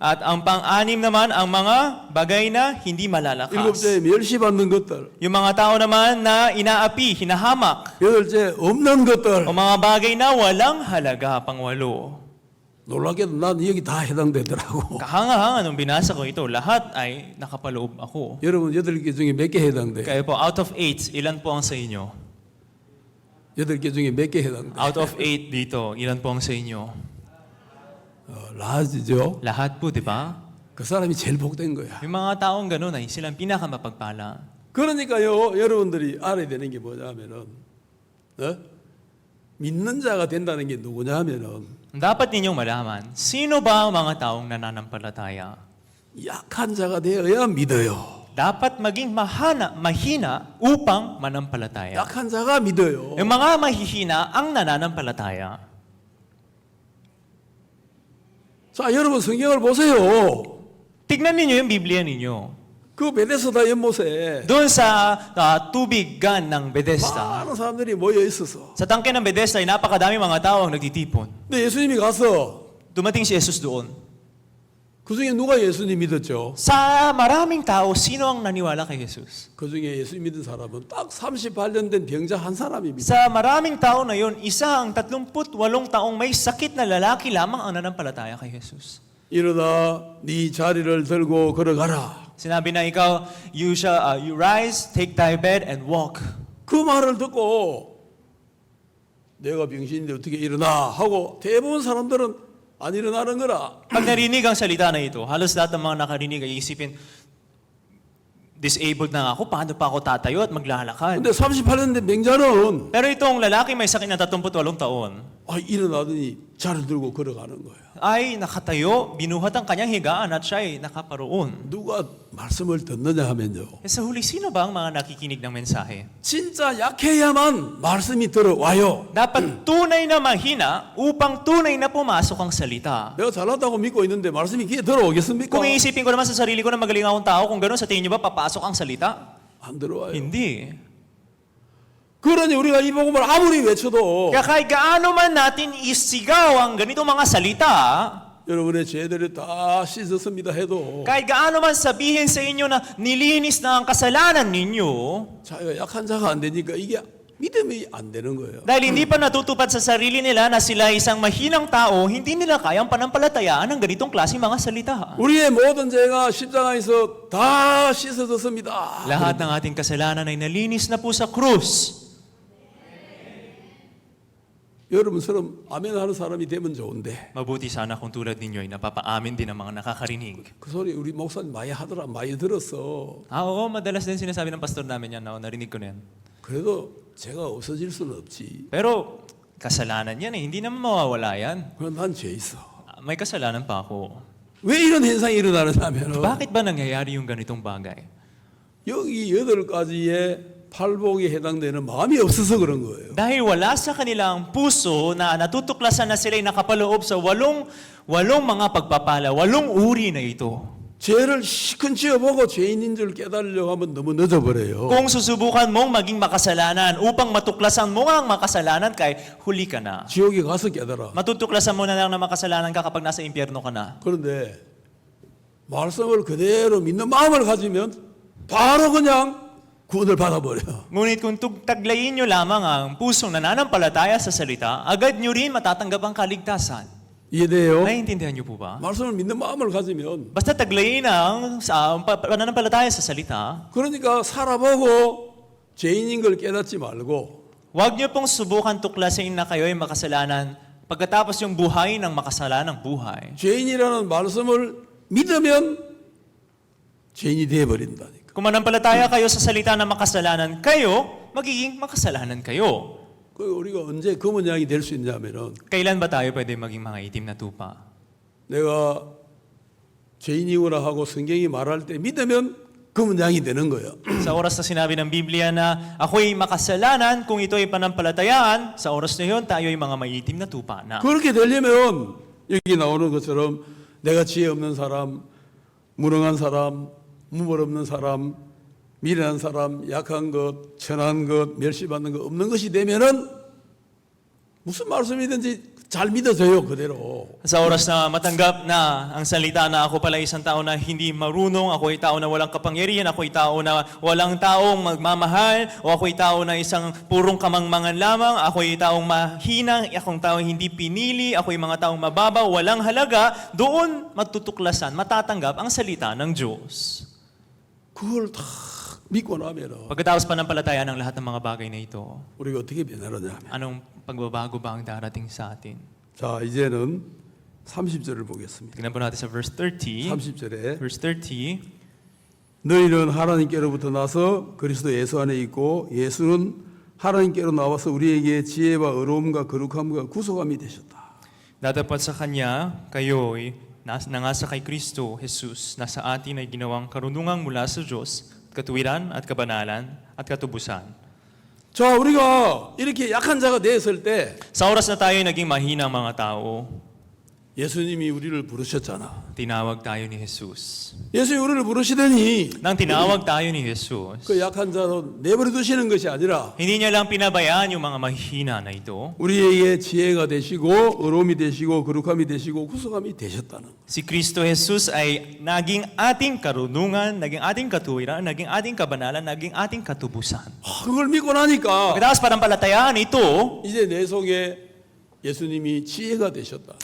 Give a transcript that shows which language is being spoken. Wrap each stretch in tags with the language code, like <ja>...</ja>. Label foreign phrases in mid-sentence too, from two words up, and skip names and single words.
<tl>At ang pang-anim naman, ang mga bagay na hindi malalakas.</tl> <ko>일곱째, 멸시받는 것들.</ko> <tl>Yung mga tao naman na inaapi, hinahamak.</tl> <ko>여덟째, 없는 것들.</ko> <tl>O mga bagay na walang halaga, pang-walo.</tl> <ko>놀랍게도 난 여기 다 해당되더라고.</ko> <tl>Kahanga-hanga nung binasa ko ito, lahat ay nakapaloob ako.</tl> <ko>여러분 8개 중에 몇 개 해당돼?</ko> <tl>Kaya po,</tl> <en>out of</en> <tl>8, ilan po ang sa inyo?</tl> <ko>8개 중에 몇 개 해당돼?</ko> <en>Out of</en> <tl>8 dito, ilan po ang sa inyo?</tl> <ko>라지죠.</ko> <tl>Lahat po, di ba?</tl> <ko>그 사람이 제일 복된 거야.</ko> <tl>Yung mga taong ganun ay silang pinakamapagpala.</tl> <ko>그러니까요, 여러분들이 알아야 되는 게 뭐냐면은, 믿는 자가 된다는 게 누구냐면은,</ko> <tl>Dapat ninyong malaman, sino ba ang mga taong nananampalataya?</tl> <ko>약한 자가 되어야 믿어요.</ko> <tl>Dapat maging mahina upang manampalataya.</tl> <ko>약한 자가 믿어요.</ko> <tl>Yung mga mahihina ang nananampalataya.</tl> <ko>자, 여러분 성경을 보세요.</ko> <tl>Tignan ninyo yung Biblia ninyo.</tl> <ko>그 베데스다 연못에</ko> <tl>Doon sa tubigan ng Bethesda,</tl> <ko>많은 사람들이 모여 있어서,</ko> <tl>sa tangke ng Bethesda ay napakadami mga tao ang nagtitipon.</tl> <ko>근데 예수님이 가서</ko> <tl>Dumating si Jesus doon.</tl> <ko>그 중에 누가 예수님 믿었죠?</ko> <tl>Sa maraming tao, sino ang naniwala kay Jesus?</tl> <ko>그 중에 예수님 믿은 사람은 딱 38년 된 병자 한 사람이 믿어요.</ko> <tl>Sa maraming tao na yon, isa ang 38 taong may sakit na lalaki lamang ang nanampalataya kay Jesus.</tl> <ko>일어나 네 자리를 들고 걸어가라.</ko> <tl>Sinabi na ikaw,</tl> <en>you rise, take thy bed, and walk.</en> <ko>그 말을 듣고 내가 병신인데 어떻게 일어나 하고 대부분 사람들은 안 일어나는 거라.</ko> <tl>Pag narinig ang salita na ito, halos lahat ng mga nakarinig ay isipin, disabled na ako, paano pa ako tatayo at maglalakad?</tl> <ko>근데 38년 된 병자는</ko> <tl>Pero itong lalaki may sakit na 38 taon,</tl> <ko>일어나더니 자리를 들고 걸어가는 거야.</ko> <tl>ay nakatayo, binuhat ang kanyang higaan at siya ay nakaparoon.</tl> <ko>누가 말씀을 듣느냐 하면요.</ko> <tl>Sa huli, sino ba ang mga nakikinig ng mensahe?</tl> <ko>진짜 약해야만 말씀이 들어와요.</ko> <tl>Dapat tunay na mahina upang tunay na pumasok ang salita.</tl> <ko>내가 잘났다고 믿고 있는데 말씀이 귀에 들어오겠습니까?</ko> <tl>Kung iisipin ko naman sa sarili ko na magaling akong tao, kung gano'n sa tingin nyo ba papasok ang salita?</tl> <ko>안 들어와요.</ko> <tl>Hindi.</tl> <ko>그러니 우리가 이 복음을 아무리 외쳐도</ko> <tl>Kaya kahit gaano man natin isigaw ang ganitong mga salita,</tl> <ko>여러분의 죄들을 다 씻었습니다 해도</ko> <tl>kahit gaano man sabihin sa inyo na nilinis na ang kasalanan ninyo,</tl> <ko>자기가 약한 자가 안 되니까 이게 믿음이 안 되는 거예요.</ko> <tl>dahil hindi pa natutupad sa sarili nila na sila isang mahinang tao, hindi nila kayang panampalatayaan ng ganitong klaseng mga salita.</tl> <ko>우리의 모든 죄가 십자가에서 다 씻어졌습니다.</ko> <tl>Lahat ng ating kasalanan ay nalinis na po sa krus.</tl> <ko>여러분처럼 아멘 하는 사람이 되면 좋은데</ko> <tl>Mabuti sana kung tulad ninyo ay napapaamin din ang mga nakakarinig.</tl> <ko>그 소리 우리 목사님 많이 하더라, 많이 들었어.</ko> <tl>Oo, madalas din sinasabi ng pastor namin yan. No? Narinig ko na yan.</tl> <ko>그래도 제가 없어질 수는 없지.</ko> <tl>Pero kasalanan yan eh. Hindi naman mawawala yan.</tl> <ko>그럼 난 죄 있어.</ko> <tl>May kasalanan pa ako.</tl> <ko>왜 이런 현상이 일어나느냐면</ko> <tl>Bakit ba nangyayari yung ganitong bagay?</tl> <ko>여기 8가지의 팔복에 해당되는 마음이 없어서 그런 거예요.</ko> <tl>Dahil wala sa kanilang puso na natutuklasan na sila'y nakapaloob sa walong mga pagpapala, 8 uri na ito.</tl> <ko>죄를 시큰 지어보고 죄인인 줄 깨달으려고 하면 너무 늦어버려요.</ko> <tl>Kung susubukan mong maging makasalanan upang matuklasan mo ang makasalanan kay huli ka na.</tl> <ko>지옥에 가서 깨달아.</ko> <tl>Matutuklasan mo na lang na makasalanan ka kapag nasa impyerno ka na.</tl> <ko>그런데 말씀을 그대로 믿는 마음을 가지면 바로 그냥 구원을 받아버려.</ko> <tl>Ngunit kung taglayin nyo lamang ang pusong nananampalataya sa salita, agad nyo rin matatanggap ang kaligtasan.</tl> <ko>이해돼요?</ko> <tl>Naiintindihan nyo po ba?</tl> <ko>말씀을 믿는 마음을 가지면</ko> <tl>Basta taglayin ang pananampalataya sa salita,</tl> <ko>그러니까 살아보고 죄인인 걸 깨닫지 말고</ko> <tl>huwag nyo pong subukan tuklasin na kayo'y makasalanan pagkatapos yung buhay ng makasalanang buhay.</tl> <ko>죄인이라는 말씀을 믿으면 죄인이 되어버린다니까.</ko> <tl>Kung manampalataya kayo sa salita na makasalanan kayo, magiging makasalanan kayo.</tl> <ko>그 우리가 언제 검은 양이 될 수 있냐면은</ko> <tl>Kailan ba tayo pwede maging mga itim na tupa?</tl> <ko>내가 죄인이구나 하고 성경이 말할 때 믿으면 그러면 양이 되는 거예요.</ko> <tl>Sa oras na sinabi ng Biblia na ako'y makasalanan, kung ito'y panampalatayaan, sa oras na yun, tayo'y mga maitim na tupa na.</tl> <ko>그렇게 되려면 여기 나오는 것처럼 내가 지혜 없는 사람, 무능한 사람, 무물 없는 사람, 미련한 사람, 약한 것, 천한 것, 멸시받는 것 없는 것이 되면은 무슨 말씀이든지 잘 믿어져요 그대로.</ko> <tl>Sa oras na matanggap na ang salita na ako pala isang tao na hindi marunong, ako ay tao na walang kapangyarihan, ako ay tao na walang taong magmamahal, o ako ay tao na isang purong kamangmangan lamang, ako ay taong mahina, akong taong hindi pinili, ako ay mga taong mababaw, walang halaga, doon matutuklasan, matatanggap ang salita ng Diyos.</tl> <ko>그걸 다 믿고 나면은</ko> <tl>Pagkatapos panampalatayaan ng lahat ng mga bagay na ito,</tl> <ko>우리가 어떻게 변하느냐 하면</ko> <tl>anong pagbabago ba ang darating sa atin?</tl> <ko>자 이제는 30절을 보겠습니다.</ko> <tl>Tingnan po natin sa verse 30.</tl> <ko>30절에</ko> <tl>Verse 30.</tl> <ko>너희는 하나님께로부터 나서 그리스도 예수 안에 있고 예수는 하나님께로 나와서 우리에게 지혜와 의로움과 거룩함과 구속함이 되셨다.</ko> <tl>Datapat sa Kanya, kayo'y nangasa kay Kristo, Jesus, na sa atin ay ginawang karunungang mula sa Diyos, katuwiran at kabanalan at katubusan.</tl> <ko>자 우리가 이렇게 약한 자가 되었을 때</ko> <tl>Sa oras na tayo naging mahinang mga tao,</tl> <ko>예수님이 우리를 부르셨잖아.</ko> <tl>tinawag tayo ni Jesus.</tl> <ko>예수님이 우리를 부르시더니</ko> <tl>Nang tinawag tayo ni Jesus,</tl> <ko>그 약한 자로 내버려 두시는 것이 아니라</ko> <tl>hindi niya lang pinabayaan yung mga mahihina na ito.</tl> <ko>우리에게 지혜가 되시고 의로움이 되시고 거룩함이 되시고 구속함이 되셨다는 거.</ko> <tl>Si Kristo Jesus ay naging ating karunungan, naging ating katuwiran, naging ating kabanalan, naging ating katubusan.</tl> <ko>그걸 믿고 나니까</ko> <tl>Pagkatapos panampalatayaan ito,</tl> <ko>이제 내 속에 예수님이 지혜가 되셨다.</ko>